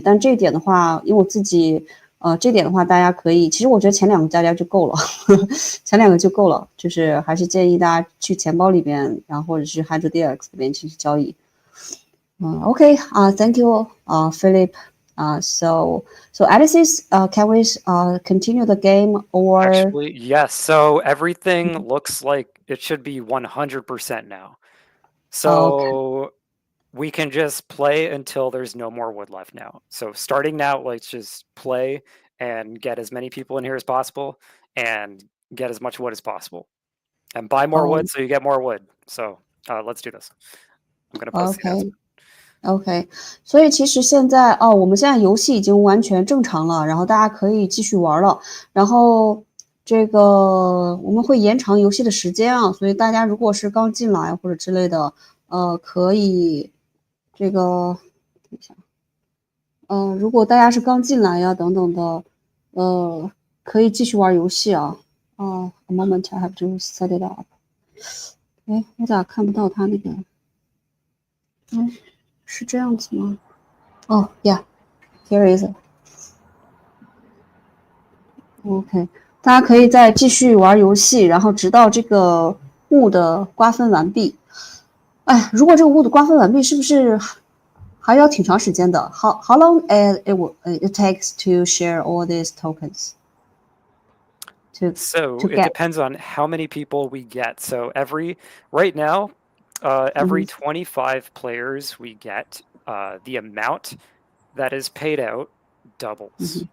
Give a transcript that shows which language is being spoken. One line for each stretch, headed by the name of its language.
Chinese: 但这一点的话，因为我自己这点的话大家可以，其实我觉得前2个大家就够了前2个就够了，就是还是建议大家去钱包里边，然后或者是 HydroDX 里边进行交易。
English: Okay, thank you, Philip. So Alice, can we continue the game or? Actually, yes. So everything looks like it should be 100% now. So we can just play until there's no more wood left now. So starting now, let's just play and get as many people in here as possible and get as much wood as possible. And buy more wood so you get more wood. So let's do this. I'm going to post the announcement.
Chinese: OK， 所以其实现在我们现在游戏已经完全正常了，然后大家可以继续玩了。然后这个我们会延长游戏的时间啊，所以大家如果是刚进来或者之类的，可以这个等一下，如果大家是刚进来呀等等的，可以继续玩游戏啊。
English: A moment, I have to set it up。
Chinese: 哎，我咋看不到他那个？是这样子吗？
English: Yeah, here is it.
Chinese: OK， 大家可以再继续玩游戏，然后直到这个物的瓜分完毕。哎，如果这个物的瓜分完毕，是不是还要挺长时间的？
English: How long it takes to share all these tokens? So it depends on how many people we get. So right now, every 25 players we get, the amount that is paid out doubles.